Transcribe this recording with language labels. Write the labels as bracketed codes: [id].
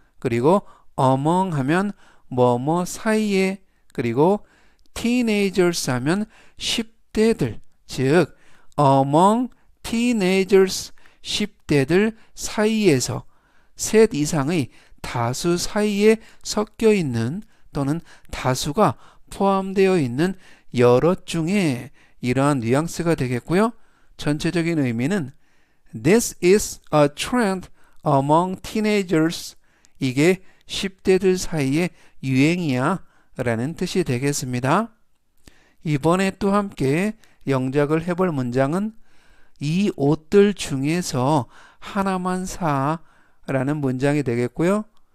[ko] 그리고 among 하면 뭐뭐 사이에, 그리고 teenagers 하면 10대들, 즉 [en] among teenagers [ko] 10대들 사이에서 셋 이상의 다수 사이에 섞여 있는 또는 다수가 포함되어 있는 여러 중에 이러한 뉘앙스가 되겠고요. 전체적인 의미는 [en] This is a trend among teenagers. [ko] 이게 10대들 사이에 유행이야 라는 뜻이 되겠습니다. 이번에 또 함께 영작을 해볼 문장은 이 옷들 중에서 하나만 사 라는 문장이 되겠고요.